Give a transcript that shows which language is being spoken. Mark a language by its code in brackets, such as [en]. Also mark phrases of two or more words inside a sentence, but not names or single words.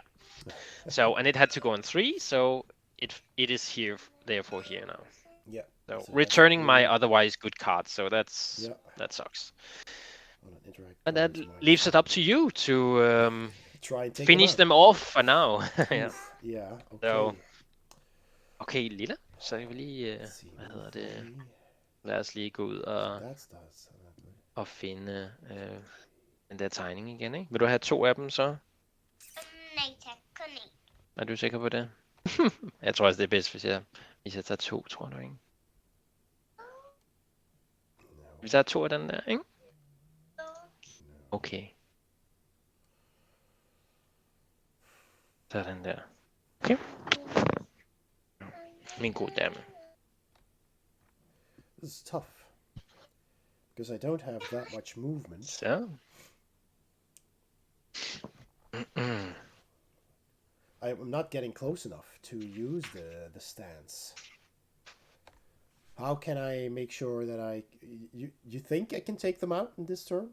[en] So and it had to go on 3, so it is here, therefore here now. Yeah. So that's returning my okay. otherwise good card, so that sucks. On an interact And that cards, minus leaves it 1. up to you to Try and take finish them them off for now. Yeah. Oof. Yeah. Okay. So, [da] okay, Lilla, så jeg vil lige, [en] Let's see, [da] hvad [en] move [da] hedder det, [en] 3. [da] lad os lige gå ud [en] That's does. [da] og finde den der tegning igen, ikke? Vil du have 2 af dem så? Nej tak, kun én. Er du sikker på det? Jeg tror også, det er bedst, hvis jeg tager 2, tror du ikke? Hvis jeg tager 2 af den der, ikke? Okay. Sådan der. [en] Okay. Min goddammit. This is tough. Because I don't have that much movement. [da] Så. [en] I'm not getting close enough to use the stance. How can I make sure that you think I can take them out in this turn?